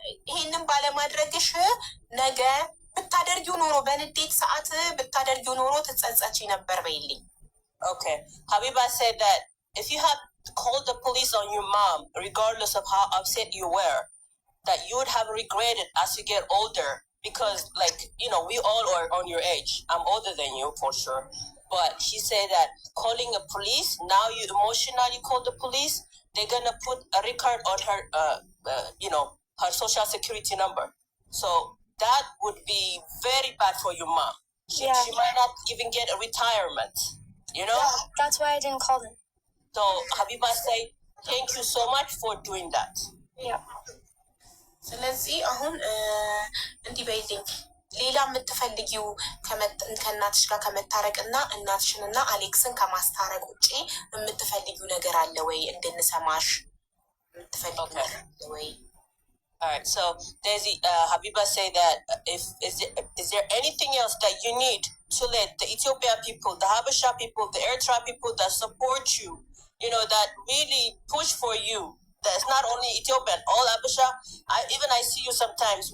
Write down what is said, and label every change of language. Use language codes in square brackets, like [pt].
[am] ይህንን ባለማድረግሽ ነገ ብታደርጊው ኖሮ በንዴት ሰዓት ብታደርጊው ኖሮ ትጸጸቺ ነበር በይልኝ። [en] Okay, Habiba said that if you had called the police on your mom, regardless of how upset you were, that you would have regretted as you get older because, like, you know, we all are on your age. I'm older than you for sure. But she said that calling a police, now you emotionally call the police, they're gonna put a record on her, you know, her social security number. So that would be very bad for your mom. She might not even get a retirement, you know? Yeah, that's why I didn't call them. So Habiba say, thank you so much for doing that. Yeah. [am] ስለዚህ አሁን እንዲህ በይልኝ ሌላ የምትፈልጊው ከእናትሽ ጋር ከመታረቅና እናትሽንና አሌክስን ከማስታረቅ ውጪ የምትፈልጊው ነገር አለ ወይ? እንድንሰማሽ የምትፈልጊው ነገር አለ ወይ? [en] All right, so Daisy, Habiba say that is there anything else that you need to let the Ethiopian people, the Habesha people, the Eritrea people that support you, you know, that really push for you? That's not only Ethiopian, all Habesha. I see you sometimes.